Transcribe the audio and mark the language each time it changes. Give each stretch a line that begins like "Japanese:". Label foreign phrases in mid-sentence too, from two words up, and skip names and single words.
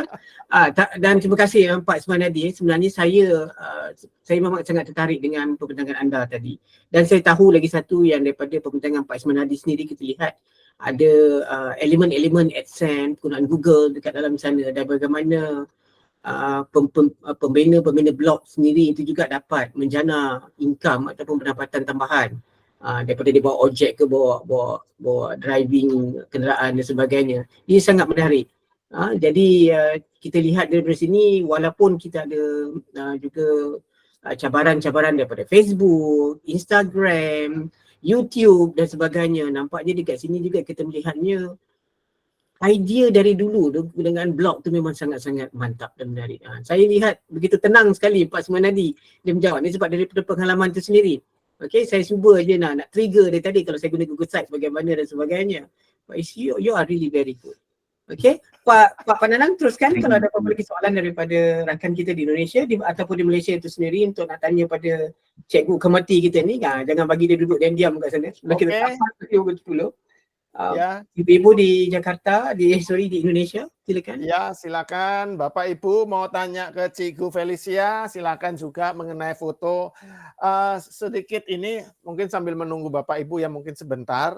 Malay: Dan terima kasih Pak Ismanadi. Sebenarnya saya memang sangat tertarik dengan pembintangan anda tadi. Dan saya tahu lagi satu yang daripada pembintangan Pak Ismanadi sendiri, kita lihat ada elemen-elemen AdSense, penggunaan Google dekat dalam sana, dan bagaimana pembina blog sendiri itu juga dapat menjana income ataupun pendapatan tambahan daripada dia bawa ojek ke bawa driving kenderaan dan sebagainya. Ini sangat menarik. Jadi kita lihat dari sini, walaupun kita ada juga cabaran-cabaran daripada Facebook, Instagram, YouTube dan sebagainya, nampaknya dekat sini juga kita melihatnya idea dari dulu dengan blog tu memang sangat-sangat mantap dan menarik. Saya lihat begitu tenang sekali Pak Ismanadi dia menjawab ni sebab daripada pengalaman tu sendiri. Okey, saya cuba je nak trigger dia tadi kalau saya guna Google Sites bagaimana dan sebagainya.
English: But you are really very good.
Malay: Okey, Pak Nanang teruskan kalau ada apa-apa lagi soalan daripada rakan kita di Indonesia ataupun di Malaysia itu sendiri untuk nak tanya pada Cikgu Kemati kita ni. Jangan bagi dia duduk diam-diam kat sana. Sebelum kita tamat dulu. Ya.
Indonesian: Ibu-ibu di Jakarta, di Indonesia, silakan. Ya, silakan. Bapak Ibu mau tanya ke Cikgu Felicia, silakan juga mengenai foto. Sedikit ini mungkin sambil menunggu Bapak Ibu yang mungkin sebentar.